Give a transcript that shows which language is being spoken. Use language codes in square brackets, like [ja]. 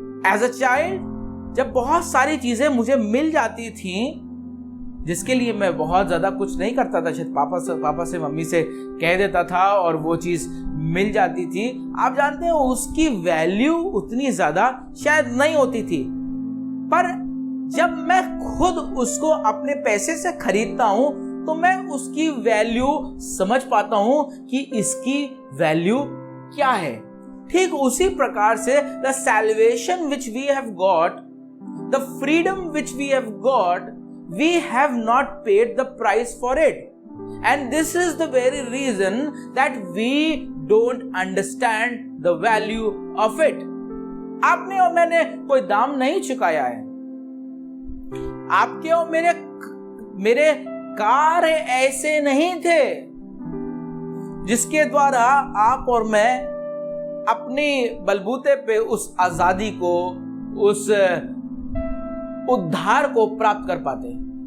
[en] as a child, [hi] जब बहुत सारी चीजें मुझे मिल जाती थी, जिसके लिए मैं बहुत ज्यादा कुछ नहीं करता था, शायद पापा से मम्मी से कह देता था और वो चीज मिल जाती थी, आप जानते हो उसकी वैल्यू उतनी ज्यादा शायद नहीं होती थी। पर जब मैं खुद उसको अपने पैसे से खरीदता हूं, तो मैं उसकी वैल्यू समझ पाता हूं कि इसकी वैल्यू क्या है। ठीक उसी प्रकार से [en] The salvation which we have got, the freedom which we have got, we have not paid the price for it, and this is the very reason that we don't understand the value of it. [hi] आपने और मैंने कोई दाम नहीं चुकाया है। आपके और मेरे कार्य ऐसे नहीं थे जिसके द्वारा आप और मैं अपनी बलबूते पे उस आजादी को, उस उद्धार को प्राप्त कर पाते।